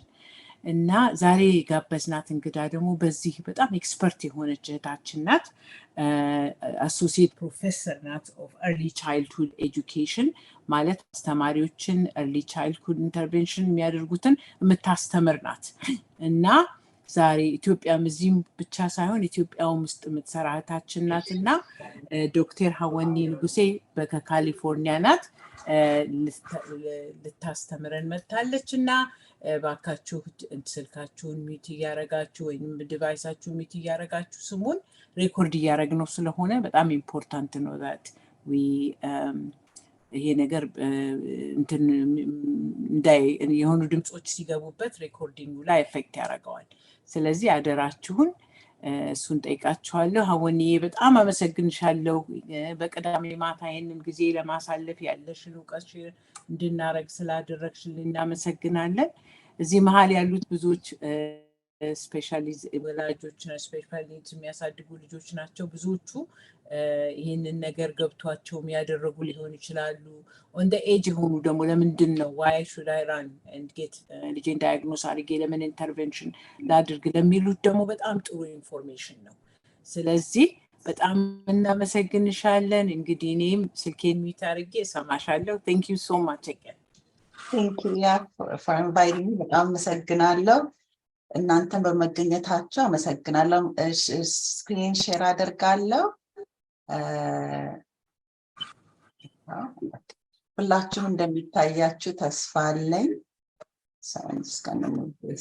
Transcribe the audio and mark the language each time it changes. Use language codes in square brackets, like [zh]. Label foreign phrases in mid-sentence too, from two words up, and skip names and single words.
[am] እና ዛሬ ጋበዝናት እንግዳ ደግሞ በዚህ በጣም ኤክስፐርት የሆነች እህታችን ናት። [en] associate professor [am] ናት [en] of early childhood education [am] ማለት አስተማሪዎችን [en] early childhood intervention [am] የሚያደርጉትን የምታስተምር ናት እና ዛሬ ኢትዮጵያም እዚህም ብቻ ሳይሆን ኢትዮጵያውም ውስጥ የምትሰራ እህታችን ናት እና ዶክተር ሀወኒ ንጉሴ ከካሊፎርኒያ ናት ልታስተምረን መጥታለች እና ባካችሁ ስልካችሁን ሚት እያረጋችሁ ወይም ዲቫይሳችሁን ሚት እያረጋችሁ ስሙን ሬኮርድ እያረግነው ስለሆነ በጣም ኢምፖርታንት ነው [en] that we [am] ይሄ ነገር እንትን እንዳይ የሆኑ ድምጾች ሲገቡበት ሬኮርዲንጉ ላይ ኤፌክት ያደርገዋል። ስለዚህ አደራችሁን እሱን ጠይቃችኋለሁ። ሀወኒ በጣም አመሰግንሻለሁ። በቅዳሜ ማታ ይሄንን ጊዜ ለማሳለፍ ያለሽን ዕውቀት እንድናረግ ስላደረግሽልን እናመሰግናለን። እዚህ መሀል ያሉት ብዙዎች ስፔሻሊዝ ወላጆች ስፔሻሊ የሚያሳድጉ ልጆች ናቸው። ብዙዎቹ ይሄንን ነገር ገብቷቸው ያደረጉ ሊሆን ይችላሉ። [en] on the age [am] የሆኑ ደግሞ ለምንድን ነው [en] why should I run and get [am] ልጄን ዳያግኖስ አድርጌ ለምን ኢንተርቬንሽን ላድርግ ለሚሉት ደግሞ በጣም ጥሩ ኢንፎርሜሽን ነው። ስለዚህ በጣም እናመሰግንሻለን። እንግዲህ እኔም ስልኬን ሚት አድርጌ እሰማሻለሁ። [en] thank you so much again. Thank you for inviting me. [am] በጣም አመሰግናለሁ። እናንተን በመገኘታችሁ አመሰግናለሁ። [en] screen share [am] አደርጋለሁ። ሁላችሁም እንደሚታያችሁ ተስፋ አለኝ። ሳይንስ ከነሙስ